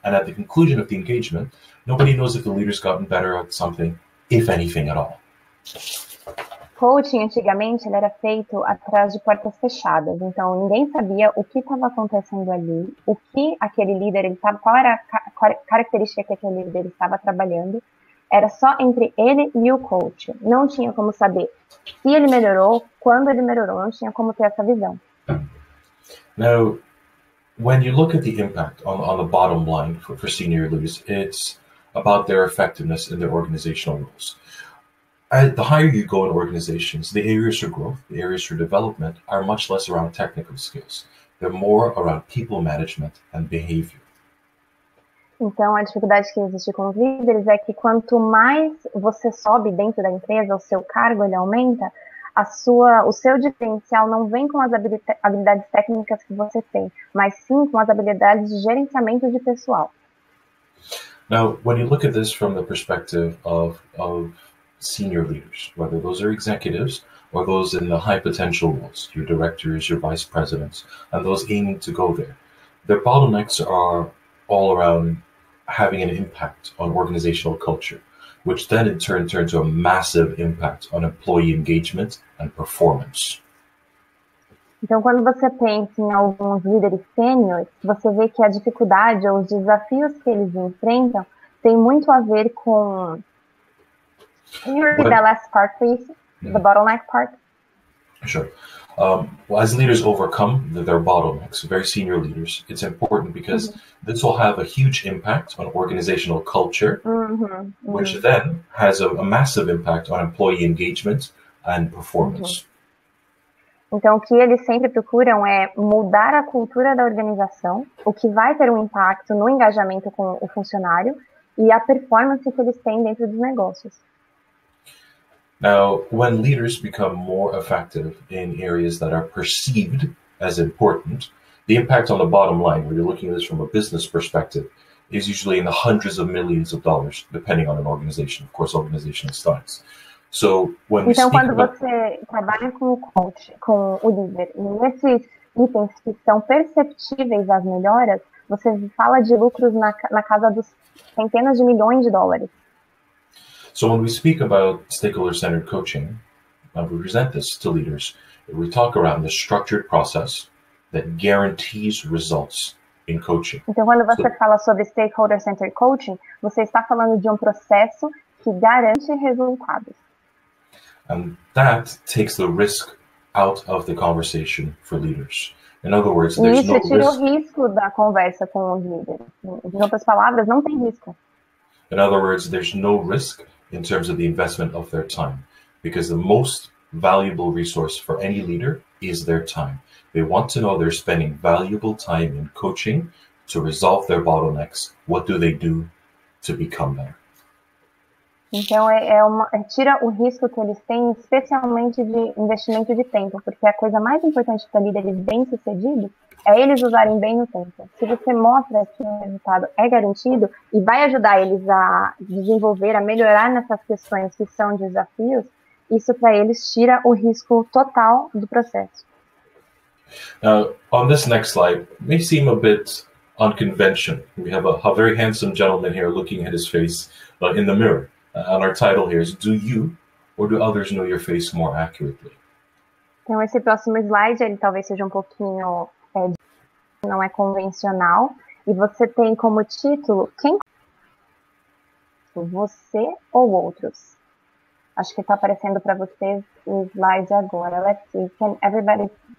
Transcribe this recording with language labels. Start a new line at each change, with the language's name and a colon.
English: And at the conclusion of the engagement, nobody knows if the leader's gotten better at something, if anything at all.
Portuguese: Coaching, antigamente, ele era feito atrás de portas fechadas. Então, ninguém sabia o que estava acontecendo ali, o que aquele líder, qual era a característica que aquele líder estava trabalhando. Era só entre ele e o coach. Não tinha como saber se ele melhorou, quando ele melhorou. Não tinha como ter essa visão.
English: Now, when you look at the impact on the bottom line for senior leaders, it's about their effectiveness in their organizational roles. The higher you go in organizations, the areas for growth, the areas for development are much less around technical skills. They're more around people management and behavior.
Portuguese: Então, a dificuldade que existe com os líderes é que quanto mais você sobe dentro da empresa, o seu cargo ele aumenta, o seu diferencial não vem com as habilidades técnicas que você tem, mas sim com as habilidades de gerenciamento de pessoal.
English: Now, when you look at this from the perspective of senior leaders, whether those are executives or those in the high potential roles, your directors, your vice presidents, and those aiming to go there, their bottlenecks are all around having an impact on organizational culture, which then in turn turns to a massive impact on employee engagement and performance.
Portuguese: Então, quando você pensa em alguns líderes sêniores, você vê que a dificuldade ou os desafios que eles enfrentam tem muito a ver com...
English: Can you repeat that last part, please? The bottleneck part? Sure. As leaders overcome their bottlenecks, very senior leaders, it's important because this will have a huge impact on organizational culture, which then has a massive impact on employee engagement and performance.
Portuguese: Então, o que eles sempre procuram é mudar a cultura da organização, o que vai ter um impacto no engajamento com o funcionário e a performance que eles têm dentro dos negócios.
English: Now, when leaders become more effective in areas that are perceived as important, the impact on the bottom line, where you're looking at this from a business perspective, is usually in the hundreds of millions of dollars, depending on an organization, of course, organizational size. So, when we
Portuguese: então,
English: speak
Portuguese: quando
English: about...
Portuguese: você trabalha com o coach, com o líder, e nesses itens que são perceptíveis as melhoras, você fala de lucros na casa dos centenas de milhões de dólares.
English: So when we speak about stakeholder-centered coaching, we present this to leaders. We talk around the structured process that guarantees results in coaching.
Portuguese: Então, quando você fala sobre stakeholder-centered coaching, você está falando de um processo que garante resultados.
English: And that takes the risk out of the conversation for leaders. In other words, there's no risk.
Portuguese: Isso tira o risco da conversa com os líderes. Em outras palavras, não tem risco.
English: In other words, there's no risk in terms of the investment of their time, because the most valuable resource for any leader is their time. They want to know they're spending valuable time in coaching to resolve their bottlenecks. What do they do to become better?
Portuguese: Então, tira o risco que eles têm, especialmente de investimento de tempo, porque a coisa mais importante para líderes bem-sucedidos é eles usarem bem o tempo. Se você mostra que o resultado é garantido e vai ajudar eles a desenvolver, a melhorar nessas questões que são desafios, isso para eles tira o risco total do processo.
English: Now, on this next slide, it may seem a bit unconventional. We have a very handsome gentleman here looking at his face in the mirror. And our title here is, do you or do others know your face more accurately?
Portuguese: Então, esse próximo slide, ele talvez seja um pouquinho, não é convencional. E você tem como título, quem? Você ou outros? Acho que está aparecendo para vocês o slide agora.
English: Let's see, can everybody...